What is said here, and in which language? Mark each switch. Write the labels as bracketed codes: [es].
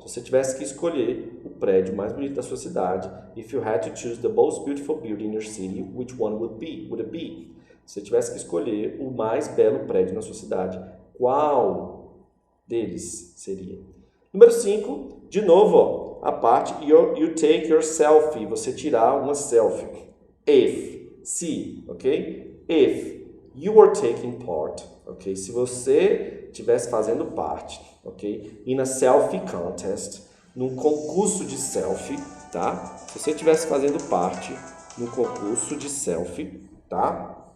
[pt] Se você tivesse que escolher o prédio mais bonito da sua cidade, [en] if you had to choose the most beautiful building in your city, which one would it be? [pt] Se você tivesse que escolher o mais belo prédio na sua cidade, qual deles seria? Número 5, de novo, ó, a parte [en] you take your selfie, [pt] você tirar uma selfie. If, se, ok? [en] If you were taking part, ok? [pt] Se você estivesse fazendo parte, ok? [en] In a selfie contest, [pt] num concurso de selfie, tá? Se você estivesse fazendo parte no concurso de selfie, tá?